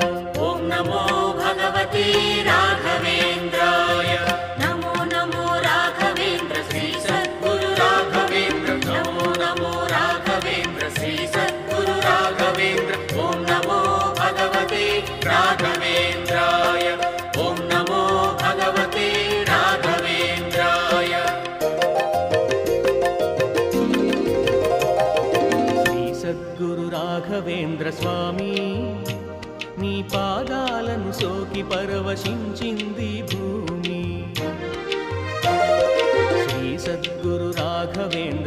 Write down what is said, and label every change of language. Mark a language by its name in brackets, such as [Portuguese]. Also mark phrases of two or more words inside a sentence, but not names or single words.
[Sanskrit] ॐ नमो भगवते राघवेन्द्राय नमो नमो राघवेन्द्र श्री सद्गुरु राघवेन्द्र नमो नमो राघवेन्द्र श्री सद्गुरु राघवेन्द्र ॐ नमो भगवते राघवेन्द्राय ॐ नमो भगवते राघवेन्द्राय [Telugu] श्री सद्गुरु राघवेन्द्र स्वामी నీ పాదాలను సోకి పరవశించింది భూమి శ్రీ సద్గురు రాఘవేంద్ర